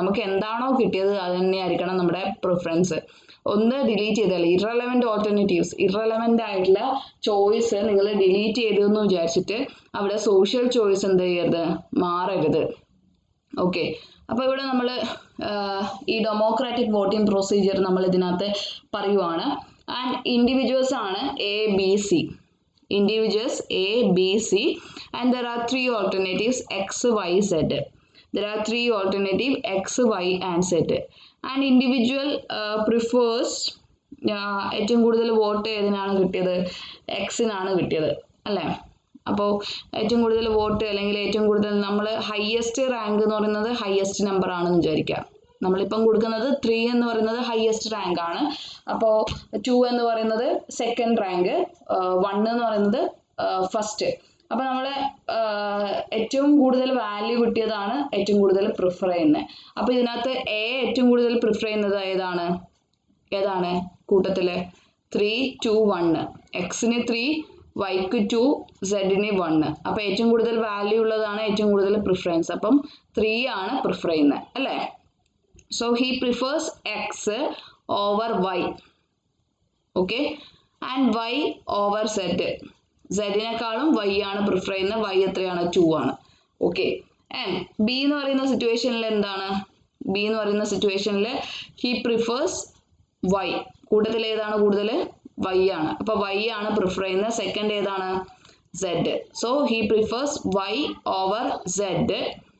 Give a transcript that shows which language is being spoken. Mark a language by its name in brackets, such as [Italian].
[Malayalam] നമുക്ക് എന്താണോ കിട്ടിയത് അത് തന്നെ ആയിരിക്കണം നമ്മുടെ പ്രിഫറൻസ്. ഒന്ന് ഡിലീറ്റ് ചെയ്താൽ ഇറലവൻറ്റ് ഓൾട്ടർനേറ്റീവ്സ്, ഇറലവൻ്റ് ആയിട്ടുള്ള ചോയ്സ് നിങ്ങൾ ഡിലീറ്റ് ചെയ്തു എന്ന് വിചാരിച്ചിട്ട് അവിടെ സോഷ്യൽ ചോയ്സ് എന്ത് ചെയ്യരുത്? മാറരുത്. ഓക്കെ, അപ്പോൾ ഇവിടെ നമ്മൾ ഈ ഡെമോക്രാറ്റിക് വോട്ടിംഗ് പ്രൊസീജിയർ നമ്മൾ ഇതിനകത്ത് പറയുവാണ്. ആൻഡ് ഇൻഡിവിജ്വൽസ് ആണ് A, B, C. [English] Individuals A, B, C, and there are 3 alternatives X, Y, Z. There are 3 alternatives X, Y, and Z. And individual prefers [Malayalam] ഏറ്റവും കൂടുതൽ വോട്ട് ഏതിനാണ് കിട്ടിയത്? എക്സിനാണ് കിട്ടിയത് അല്ലേ? അപ്പോൾ ഏറ്റവും കൂടുതൽ വോട്ട് അല്ലെങ്കിൽ ഏറ്റവും കൂടുതൽ നമ്മൾ ഹയസ്റ്റ് റാങ്ക് എന്ന് പറയുന്നത് ഹയസ്റ്റ് നമ്പർ ആണെന്ന് വിചാരിക്കുക. നമ്മളിപ്പം കൊടുക്കുന്നത് 3 എന്ന് പറയുന്നത് ഹയസ്റ്റ് റാങ്ക് ആണ്. അപ്പോൾ 2 എന്ന് പറയുന്നത് സെക്കൻഡ് റാങ്ക്, 1 എന്ന് പറയുന്നത് ഫസ്റ്റ്. അപ്പോൾ നമ്മൾ ഏറ്റവും കൂടുതൽ വാല്യൂ കിട്ടിയതാണ് ഏറ്റവും കൂടുതൽ പ്രിഫർ ചെയ്യുന്നത്. അപ്പോൾ ഇതിനകത്ത് എ ഏറ്റവും കൂടുതൽ പ്രിഫർ ചെയ്യുന്നത് ഏതാണ് കൂട്ടത്തിൽ? 3, 2, 1. എക്സിന് 3, വൈക്ക് 2, സെഡിന് 1. അപ്പോൾ ഏറ്റവും കൂടുതൽ വാല്യൂ ഉള്ളതാണ് ഏറ്റവും കൂടുതൽ പ്രിഫറൻസ്. അപ്പം 3 ആണ് പ്രിഫർ ചെയ്യുന്നത് അല്ലേ? [English] So he prefers X over Y. Okay, and Y over Z. [Malayalam] Z-നേക്കാളും Y ആണ് പ്രിഫർ ചെയ്യുന്നത്. Y എത്രയാണ്? 2 ആണ്. ഓക്കെ, ആൻഡ് ബി എന്ന് പറയുന്ന സിറ്റുവേഷനിൽ എന്താണ്? ബി എന്ന് പറയുന്ന സിറ്റുവേഷനിൽ [English] He prefers Y. [Malayalam] കൂട്ടത്തിൽ ഏതാണ് കൂടുതൽ? വൈ ആണ്. അപ്പൊ വൈ ആണ് പ്രിഫർ ചെയ്യുന്നത്. സെക്കൻഡ് ഏതാണ്? Z. [English] So he prefers Y over Z.